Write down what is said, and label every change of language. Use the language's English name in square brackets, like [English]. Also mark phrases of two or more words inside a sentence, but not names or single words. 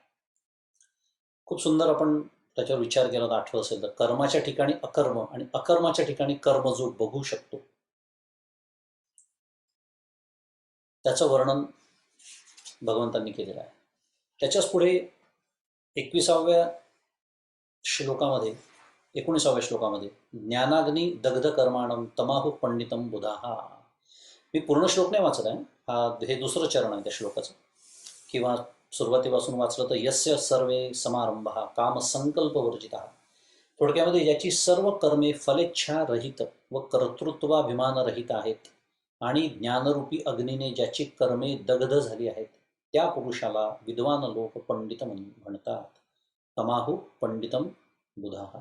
[Marathi] खूप सुंदर आपण त्याच्यावर विचार केला तर आठवत असेल तर कर्माच्या ठिकाणी अकर्म आणि अकर्माच्या ठिकाणी कर्म जो बघू शकतो त्याचं वर्णन भगवंतांनी केलेलं आहे. त्याच्याच पुढे 21व्या श्लोकामध्ये 19व्या श्लोकामध्ये [Sanskrit] ज्ञानाग्नी दग्ध कर्माणम तमाहु पंडितम बुधाहा. [Marathi] मी पूर्ण श्लोक नाही वाचत आहे, हे दुसरं चरण आहे त्या श्लोकाचं, किंवा सुरुवातीपासून वाचलं तर [Sanskrit] यस्य सर्वे समारंभः काम संकल्प वर्जितः. [Marathi] थोडक्यामध्ये ज्याची सर्व कर्मे फलेच्छा रहित व कर्तृत्वाभिमान रहित आहेत आणि ज्ञानरूपी अग्नीने ज्याची कर्मे दग्ध झाली आहेत त्या पुरुषाला विद्वान लोक पंडित म्हणतात. [Sanskrit] तमाहु पंडितम बुधाहा.